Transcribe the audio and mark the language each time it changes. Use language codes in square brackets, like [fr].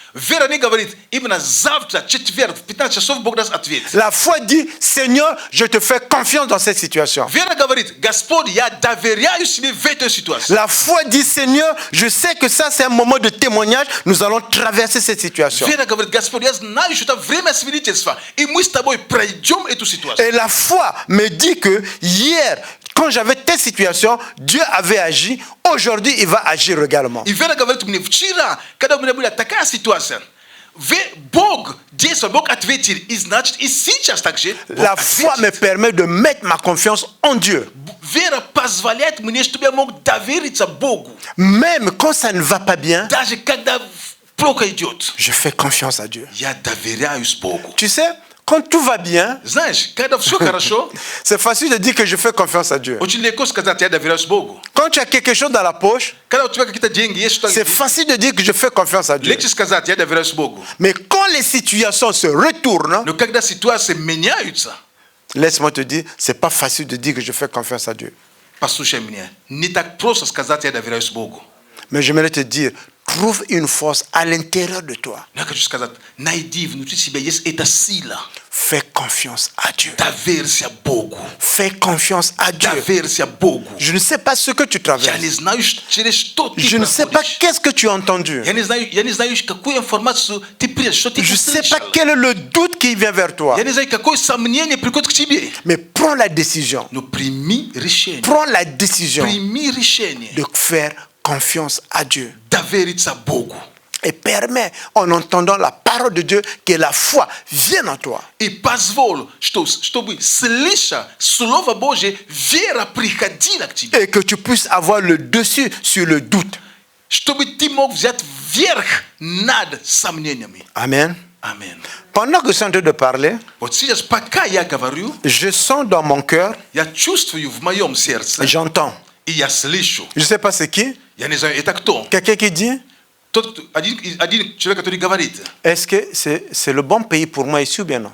[ru] Вера не говорит, именно завтра, четверг, в 15 часов Бог даст ответ. [fr] La foi dit, Seigneur, je te fais confiance dans cette situation. [ru] Вера говорит, Господь, я доверяю себе в этой ситуации. [fr] La foi dit, Seigneur, je sais que ça c'est un moment de témoignage, nous allons traverser cette situation. [ru] Вера говорит, Господь, я знаю, что это время свидетельства, и мы с тобой пройдем эту ситуацию. [fr] Et la foi me dit que hier, quand j'avais telle situation, Dieu avait agi, aujourd'hui il va agir également. [ru] И вера говорит мне, вчера, когда у меня была такая ситуация, Бог действовал, Бог ответил, и значит, и сейчас также Бог [fr] La foi me [ru] ответит. [fr] permet de mettre ma confiance en Dieu. [ru] Вера позволяет мне, чтобы я мог довериться Богу. [fr] Même quand ça ne va pas bien, [ru] Даже когда плохо идет, [fr] je fais confiance à Dieu. [ru] я доверяюсь Богу. [fr] Tu sais, quand tout va bien, [ru] Знаешь, когда все хорошо, [fr] c'est facile de dire que je fais confiance à Dieu. [ru] очень легко сказать, я доверяюсь Богу. [fr] Quand tu as quelque chose dans la poche, [ru] Когда у тебя какие-то деньги есть, что [fr] c'est facile de dire que je fais confiance à Dieu. [ru] легче сказать, я доверяюсь Богу. [fr] Mais quand les situations se retournent, [ru] Но когда ситуации меняются, [fr] laisse-moi te dire, c'est pas facile de dire que je fais confiance à Dieu. [ru] послушай меня, не так просто сказать, я доверяюсь Богу. [fr] Mais j'aimerais te dire, trouve une force à l'intérieur de toi. [ru] Но я хочу сказать, найди внутри себя есть эта сила. [fr] Fais confiance à Dieu. [ru] Доверься Богу. [fr] Fais confiance à Dieu. [ru] Доверься Богу. [fr] Je ne sais pas ce que tu [ru] Я [fr] traverses. [ru] не знаю, через что ты [fr] Je ne sais pas [ru] проходишь. [fr] qu'est-ce que tu as entendu. [ru] Я не знаю, какую информацию ты принял, что ты [fr] Je ne sais pas [ru] услышал. [fr] quel est le doute qui vient vers toi. [ru] Я не знаю, какое сомнение приходит к тебе. [fr] Mais prends la décision. [ru] Но прими решение. [fr] Prends la décision [ru] Прими решение. [fr] de faire confiance à Dieu. [ru] Довериться Богу. [fr] Et permets, en entendant la parole de Dieu, que la foi vienne en toi. [ru] И позволь, чтобы, слыша Слово Божье, вера приходила к тебе. [fr] Et que tu puisses avoir le dessus sur le doute. [ru] Чтобы ты мог взять верх над сомнениями. [fr] Amen. [ru] Аминь. [fr] Pendant que je suis en train de parler, [ru] Вот сейчас, пока я говорю, [fr] je sens dans mon cœur, [ru] я чувствую в моем сердце, [fr] j'entends. [ru] и я слышу. [fr] Je ne sais pas c'est qui. [ru] Я не знаю, это кто? [fr] Quelqu'un qui dit, [ru] Один человек, который говорит, [fr] est-ce que c'est le bon pays pour moi ici ou bien non?